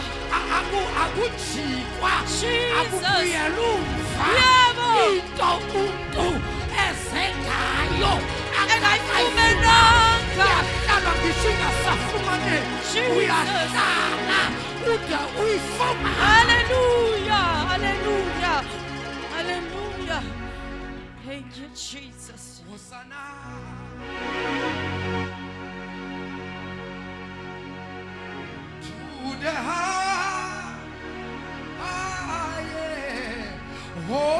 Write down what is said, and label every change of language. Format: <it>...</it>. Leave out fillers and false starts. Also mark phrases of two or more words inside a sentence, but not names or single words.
<zu>Akujikwa Jesus. akubuyela umva Yebo. into umntu ezengayo Engayifumenanga. uyahlala ngisho ingasafumaneki. Jesus. Uyahlala ude uyifumane. Hallelujah. Hallelujah. Hallelujah.</zu> <en>Thank you, Jesus. Hosanna. To the highest.</en>